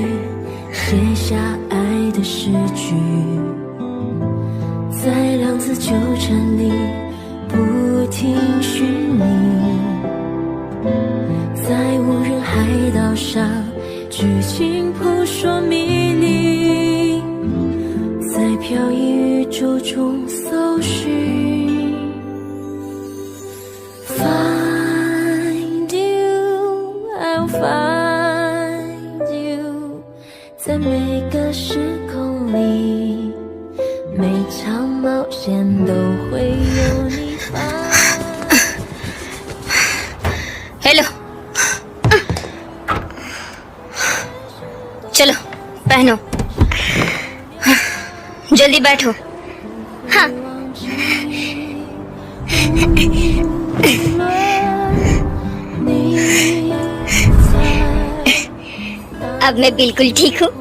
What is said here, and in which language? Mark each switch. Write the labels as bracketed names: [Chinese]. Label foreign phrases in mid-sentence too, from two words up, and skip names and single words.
[Chinese] 写下爱的诗句，在量子纠缠里不停寻觅，在无人海岛上剧情扑朔迷离，在飘逸宇宙中搜寻。 [English] Find you, I'll find you。 [Chinese] 在每个时空里，每场冒险都会有你发。 [Hindi] हेलो, चलो पहनो, जल्दी बैठो। हाँ। अब मैं बिल्कुल ठीक हूँ।